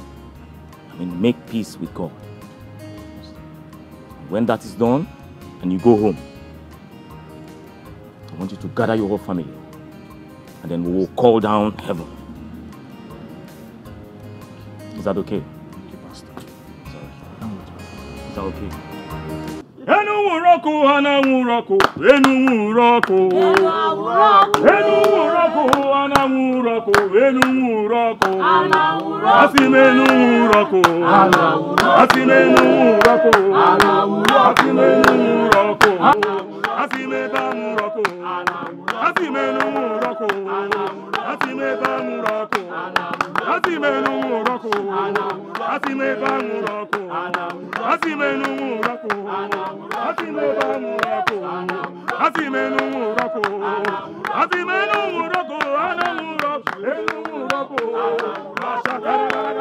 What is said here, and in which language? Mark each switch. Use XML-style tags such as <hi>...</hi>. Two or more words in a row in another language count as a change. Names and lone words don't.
<en>I mean, make peace with God. When that is done, and you go home, I want you to gather your whole family. And then we will call down heaven. Is that okay? Is that okay? Enu roku anamu roku enu roku enu roku anamu roku roko, enu roko, asimenu roko, asimenu roko, asimenu roko, asimenu roko, asimenu roko, asimenu roko, asimenu roko, asimenu roko, asimenu roko, asimenu roko, asimenu roko, asimenu roko, anamu roko, enu roko, mashakara,</en>